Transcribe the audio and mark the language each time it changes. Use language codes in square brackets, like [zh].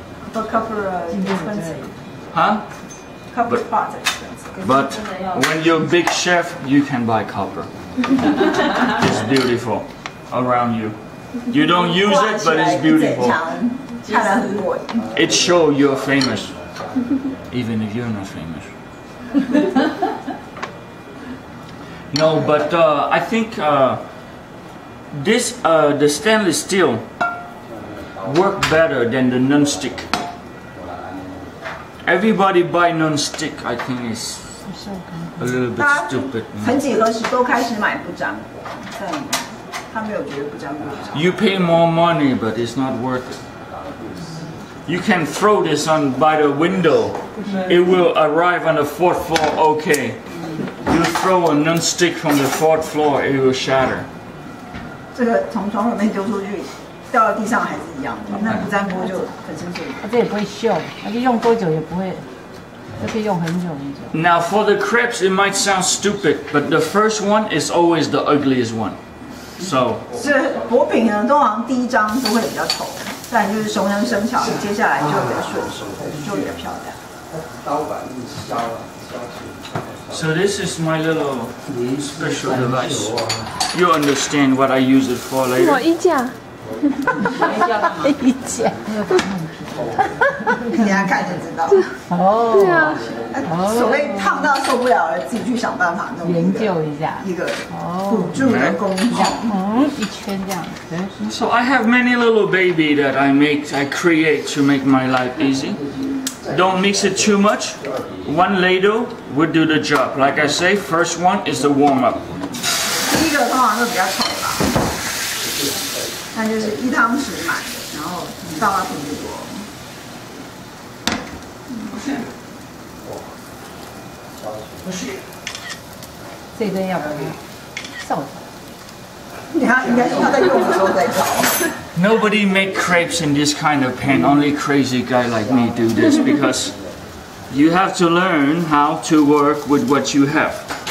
[en] But copper expensive. Huh? Copper pot expensive. But when you're a big chef, you can buy copper. It's beautiful around you. You don't use it, but it's beautiful. [zh] 看来很过瘾。 [en] It shows you're famous, even if you're not famous. No, but I think the stainless steel work better than the non-stick. Everybody buy non-stick. I think is a little bit [zh] 大家 [en] stupid. [zh] 曾几何时都开始买不粘锅，但他没有觉得不粘锅好。 [en] You pay more money, but it's not worth it. You can throw this on by the window. It will arrive on the 4th floor. Okay. You throw a non-stick from the 4th floor, it will shatter. [zh] 这个从床里面丢出去，掉到地上还是一样的。那不粘锅就很清楚。它这也不会锈，而且用多久也不会，就可以用很久很久。 [en] Now for the crepes, it might sound stupid, but the first one is always the ugliest one. So [zh] 是薄饼呢，通常第一张都会比较丑，但就是熟能生巧，接下来就比较顺手，就比较漂亮。刀板一削啊，削去。 [en] So this is my little special device. You understand what I use it for [zh] 什么 [en] later. [zh] 衣架？衣架。你等下看就知道。哦，对啊，所谓烫到受不了了，自己去想办法弄研究一下。一个辅助的工具。一圈这样。 [en] So I have many little baby that I create to make my life easy. Don't mix it too much. One ladle would do the job. Like I say, first one is the warm up. [zh] 第一个通常都比较丑啦，那就是1汤匙满的，然后倒到平底锅。这根要不要扫帚？你看，应该是他在用的时候在找。 [en] Nobody make crepes in this kind of pan. Only crazy guy like me do this because you have to learn how to work with what you have.